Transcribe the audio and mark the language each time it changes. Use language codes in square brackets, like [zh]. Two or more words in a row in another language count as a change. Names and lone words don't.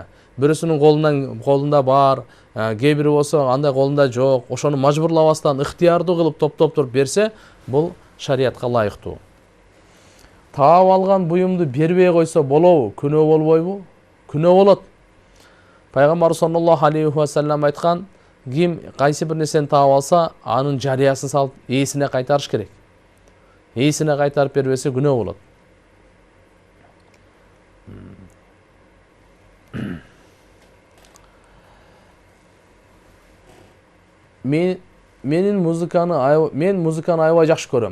[ky] Бирөсүнүн колунда бар, кээ бири болсо андай колунда жок. Ошону мажбурлабастан ыктыярдуу кылып топтоп туруп берсе, бул шариятка ылайыктуу. Таап алган буюмду бербей койсо болобу? Күнөө болбойбу? Күнөө болот. Пайгамбар [ar] صلى الله عليه وسلم [ky] айткан, ким кайсы бир нерсени таап алса, анын жарыясын салып ээсине кайтарыш керек. Ээсине кайтарып бербесе күнөө болот. Мен музыканы аябай жакшы көрөм.